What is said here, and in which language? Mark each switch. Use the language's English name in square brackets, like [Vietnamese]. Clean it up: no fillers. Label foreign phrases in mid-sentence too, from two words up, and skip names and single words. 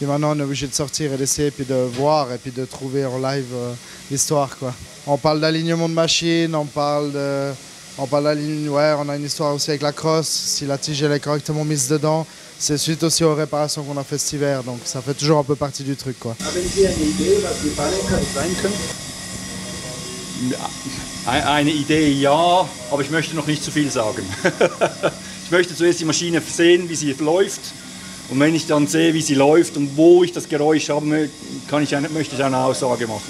[French] Puis maintenant, on est obligé de sortir et d'essayer, puis de voir, et puis de trouver en live l'histoire, quoi. On parle d'alignement de machine, on parle d'alignement, ouais, on a une histoire aussi avec la crosse, si la tige elle est correctement mise dedans. C'est suite aussi aux réparations qu'on a fait cet hiver, donc ça fait toujours un peu partie du truc, quoi. [German] Haben Sie eine Idee, was die Panne sein könnte? Eine Idee ja, aber ich möchte noch nicht zu viel sagen. Ich möchte zuerst die Maschine sehen, wie sie läuft. Und wenn ich dann sehe, wie sie läuft und wo ich das Geräusch habe, möchte ich eine Aussage machen.